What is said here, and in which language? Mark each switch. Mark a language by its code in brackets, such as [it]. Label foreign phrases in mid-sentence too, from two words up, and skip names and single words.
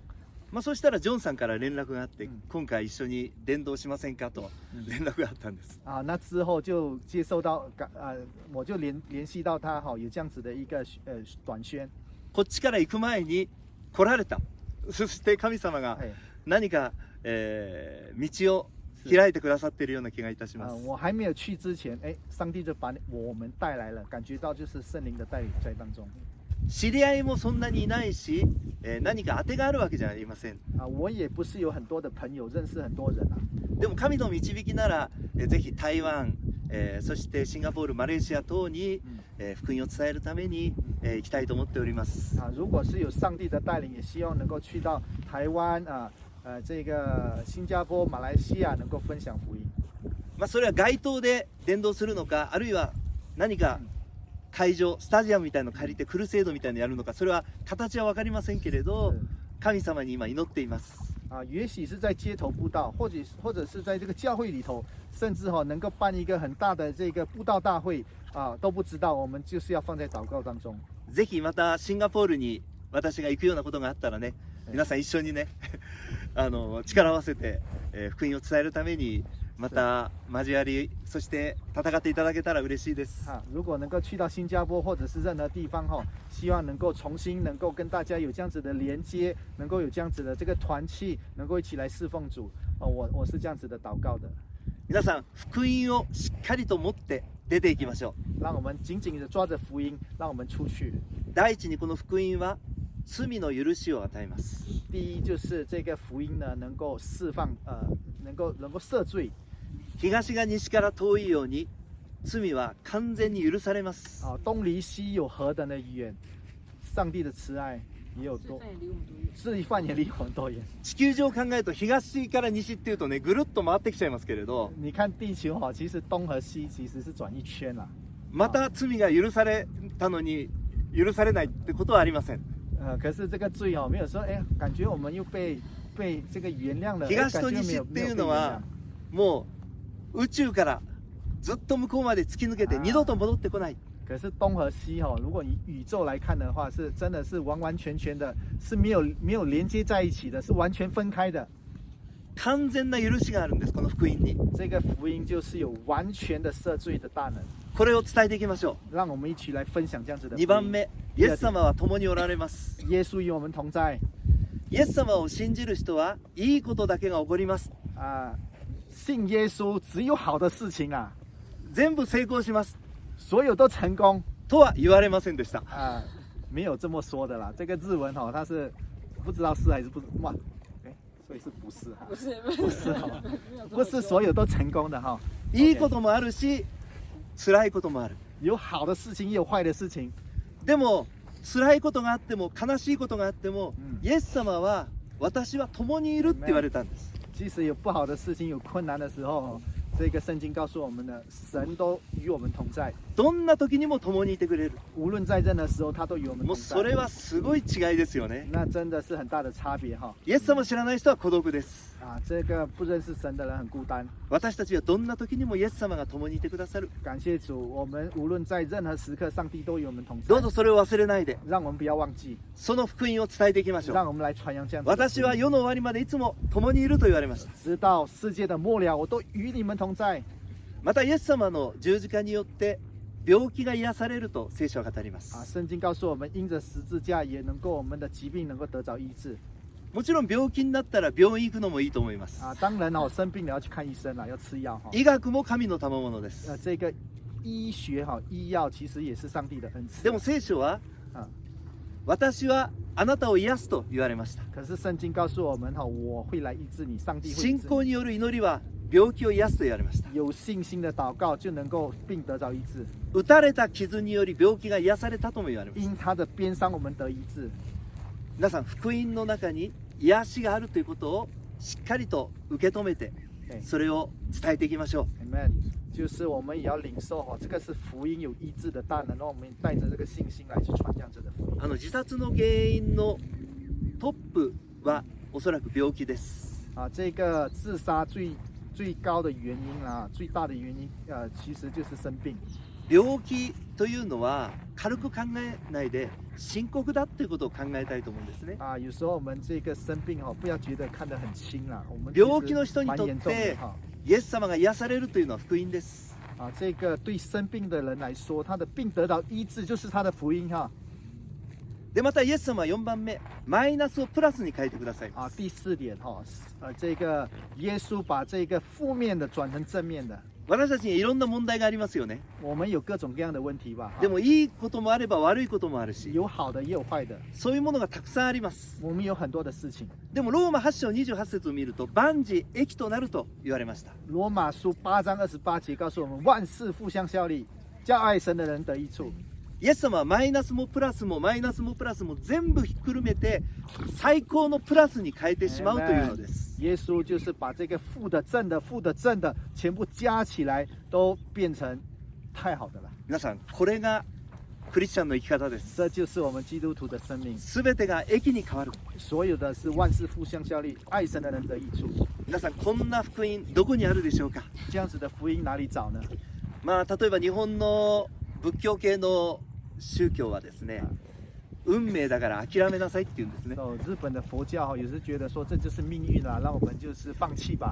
[ja] そしたらジョンさんから連絡があって、今回一緒に伝道しませんかと連絡があったんです。 [zh] 那之后就接受到我就联系到他有这样子的一个短宣。 [ja] こっちから行く前に来られた。そして神様が何か、道を開いてくださっているような気がいたします。 [zh] 我还没有去之前，上帝就把我们带来了，感觉到就是圣灵的带领在当中。 [ja] 知り合いもそんなにいないし、何か当てがあるわけじゃありません。 [zh] 我也不是有很多的朋友，认识很多人 [ja] でも神の導きなら、ぜひ台湾、そしてシンガポール、マレーシア等に、福音を伝えるために、行きたいと思っております。 [zh] 如果是有上帝的带领，也希望能够去到台湾这个新加坡、马来西亚能够分享福音。 [ja] それは街頭で伝道するのか、あるいは何か会場、スタジアムみたいのを借りてクルセードみたいのやるのか、それは形は分かりませんけれど、神様に今祈っています。 [zh] 也许是在街头布道，或者是在这个教会里头，甚至能够办一个很大的这个布道大会都不知道。我们就是要放在祷告当中。 [ja] ぜひまたシンガポールに私が行くようなことがあったらね、皆さん一緒にね力を合わせて、福音を伝えるためにまた交わり、そして戦っていただけたら嬉しいです。 [zh] 如果能够去到新加坡或者是任何地方希望能够重新能够跟大家有这样子的连接，能够有这样子的这个团契，能够一起来侍奉主。我是这样子的祷告的。 [ja] 皆さん福音をしっかりと持って出ていきましょう。 [zh] 让我们紧紧的抓着福音，让我们出去。 [ja] 第一にこの福音は罪の許しを与えます。 [zh] 第一就是这个福音呢，能够释放能够赦罪。 [ja] 東が西から遠いように罪は完全に許されます。 [zh] 东离西有何等的远，上帝的慈愛也有多，罪犯也離我們多遠。 [ja] 地球上考えると東から西っていうとね、ぐるっと回ってきちゃいますけれど。 [zh] 你看地球其實東和西其實是轉一圈啦。 [ja] また罪が許されたのに許されないってことはありません。 [zh] 可是这个罪哦，没有说，哎，感觉我们又被这个原谅了，哎 [ja] 東と [zh] 感觉没 [ja] 西っていう [zh] 有没有被原 [ja] のは [zh] 谅。 [ja] もう宇宙からずっと向こうまで突き抜けて二度と戻ってこない。 [zh] 可是东和西哦，如果以宇宙来看的话，是真的是完完全全的，是没有连接在一起的，是完全分开的。 [ja] 完全な許しがあるんです、この福音に。 [zh] 这个福音就是有完全的赦罪的大能， [ja] これを伝えていきましょ [zh] 让我们一起来分享这样子的 [ja] う。 [zh] 福音。 [ja] 2番目、イエス様は共におられます。 [zh] 耶稣与我们同在 [ja] イエス様を信じる人はいいことだけが起こります。 [zh] 啊、信耶稣只有好的事情啊， [ja] 全部成功します [zh] 所有都成功 [ja] とは言われませんでした。 [zh] 啊、没有这么说的啦。这个日文哦，它是不知道是还是不哇，哎，所以是不是哈？不是不是哈，没有这么不是所有都成功的哈。 [ja] いいこともあるし、辛いこともある。 [zh] 有好的事情，也有坏的事情。 [ja] でも辛いことがあっても悲しいことがあっても、イエス様は私は共にいるって言われたんです。 [zh] 即使有不好的事情，有困难的时候，这个圣经告诉我们的，神都与我们同在。 [ja] どんな時にも共にいてくれる。 [zh] 无论在任何时候，他都与我们同 [ja] もうそれ [zh] 在。 [ja] はすごい違いですよね。 [zh] 那真的是很大的差别哈。 [ja] イエス様を知らない人は孤独です。 [zh] 啊，这个不认识神的人很孤单。 [ja] 私たちはどんな時にもイエス様が共にいてくださる。 [zh] 感谢主，我们无论在任何時刻，上帝都与我们同在 [ja] どう。ぞそれを忘れないで、 [zh] 让我们不要忘记， [ja] その福音を伝えていきましょう。 [zh] 让我们来传扬这样子的福音。 [ja] 私は世の終わりまでいつも共にいると言われました。 [zh] 直到世界的末了，我都与你们同在。 [ja] またイエス様の十字架によって病気が癒されると聖書は語りま啊，す。 [zh] 圣经告诉我们，因着十字架也能够我们的疾病能够得着医治。 [ja] もちろん病気になったら病院行くのもいいと思います。 [zh] 啊，当然哦，生病了要去看医生了，要吃药哈。 [ja] 医学も神の賜物です。 [zh] 这个医学哈，医药其实也是上帝的恩赐。 [ja] でも聖書は啊，私はあなたを癒すと言われました。 [zh] 可是圣经告诉我们哈，我会来医治你，上帝会医治你。 [ja] 信仰による祈りは病気を癒すと言われました。 [zh] 有信心的祷告就能够病得着医治。 [ja] 打たれた傷により病気が癒されたとも言われました。 [zh] 因他的鞭伤，我们得医治。 [ja] 皆さん、福音の中に癒しがあるということをしっかりと受け止めて、それを伝えていきましょう。 [zh] Amen。就是我们也要领受哈，这个是福音有医治的大能，让我们带着这个信心来去传这样子的福音。 [ja] 自殺の原因のトップはおそらく病気です。 [zh] 啊，这个自杀最高的原因啊，最大的原因其实就是生病。 [ja] 病気というのは軽く考えないで深刻だっていうことを考えたいと思うんですね。 [zh] 啊，有时候我们这个生病哦，不要觉得看得很轻啦，我们 [ja] 病気の人に [zh] 蛮 [ja] とっ [zh] 严重的 [ja] て [zh] 哈。 [ja] イエス様が癒されるというのは福音です。 [zh] 啊，这个对生病的人来说，他的病得到医治就是他的福音哈。 [ja] でまたイエス様は4番目、マイナスをプラスに変えてくださいま啊，す。 [zh] 第四点哈，这个耶稣把这个負面的转成正面的。 [ja] 私たちにいろんな問題がありますよね。 [zh] 我们有各种各样的问题吧， [ja] でもいいこともあれば悪いこともあるし、 [zh] 有好的也有坏的， [ja] そういうものがたくさんあります。 [zh] 我们有很多的事情。 [ja] でもローマ8章28節を見ると万事益となると言われました。 [zh] 罗马书8章28节告诉我们，万事互相效力，叫爱神的人得益处。 [ja] イエス様はマイナスもプラスもマイナスもプラスも全部ひっくるめて最高のプラスに変えてしまうというのです。 [zh] 耶稣就是把这个负的、正的、负的、正的全部加起来，都变成太好的了。 [ja] 皆さん、これがクリスチャンの生き方です。 [zh] 这就是我们基督徒的生命， [ja] すべてが益に変わる。 [zh] 所有的是万事互相效力，爱神的人得益处。 [ja] 皆さん、こんな福音どこにあるでしょうか。 [zh] 这样子的福音哪里找呢？ [ja] まあ例えば日本の仏教系の宗教はですね、運命だから諦めなさいって言うんですね。 [zh] 日本的佛教有时觉得说这就是命运啦，让我们就是放弃吧。